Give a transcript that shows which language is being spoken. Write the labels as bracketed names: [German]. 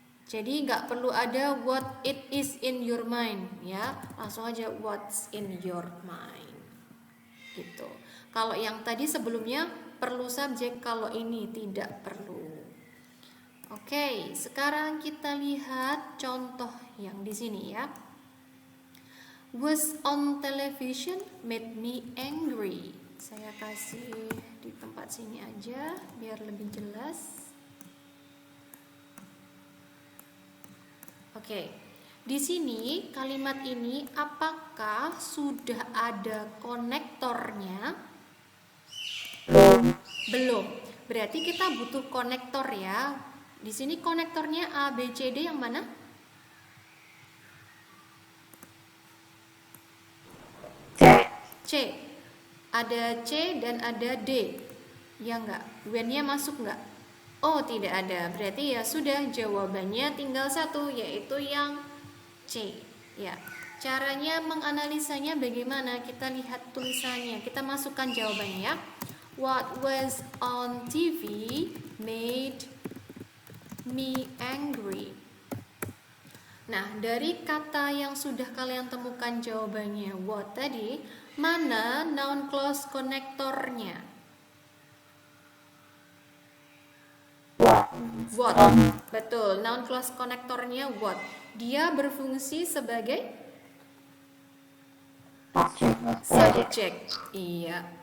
[Indonesian] Jadi nggak perlu ada [English] what it is in your mind [Indonesian] ya, langsung aja [English] what's in your mind [Indonesian] gitu. Kalau yang tadi sebelumnya perlu subjek, kalau ini tidak perlu. Oke, sekarang kita lihat contoh yang di sini ya. [English] Was on television made me angry. [Indonesian] Saya kasih di tempat sini aja biar lebih jelas. Oke, di sini kalimat ini apakah sudah ada konektornya? Belum. Berarti kita butuh konektor ya. Di sini konektornya A, B, C, D yang mana? C. Ada C dan ada D. Ya enggak? When-nya masuk enggak? Oh, tidak ada. Berarti ya sudah, jawabannya tinggal satu, yaitu yang C. Ya. Caranya menganalisanya bagaimana? Kita lihat tulisannya. Kita masukkan jawabannya ya. [English] What was on TV made me angry. [Indonesian] Nah, dari kata yang sudah kalian temukan jawabannya what tadi, mana noun clause konektornya? What. Betul, noun clause konektornya what. Dia berfungsi sebagai subject. Iya.